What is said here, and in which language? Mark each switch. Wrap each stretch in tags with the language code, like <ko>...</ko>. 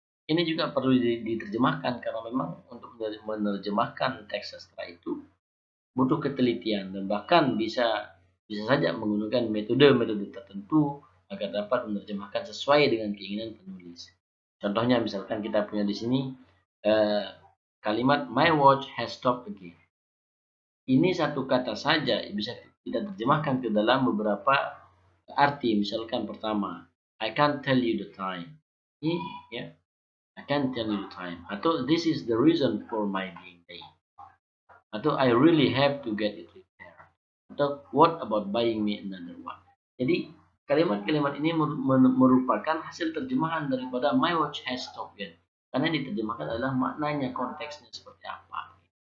<id>Ini juga perlu diterjemahkan karena memang untuk menerjemahkan teks sastra itu butuh ketelitian dan bahkan bisa saja menggunakan metode-metode tertentu agar dapat menerjemahkan sesuai dengan keinginan penulis. Contohnya misalkan kita punya di sini kalimat</id> <en>my watch has stopped again.</en> <id>Ini satu kata saja bisa kita terjemahkan ke dalam beberapa arti. Misalkan pertama,</id> <en>I can't tell you the time.</en> <id>Ini ya,</id> <en>I can't tell you the time. Atau this is the reason for my being late. Atau I really have to get it repaired. Atau what about buying me another one.</en> <id>Jadi kalimat-kalimat ini merupakan hasil terjemahan daripada</id> <en>my watch has stopped again.</en> <id>Karena diterjemahkan adalah maknanya, konteksnya seperti apa.</id>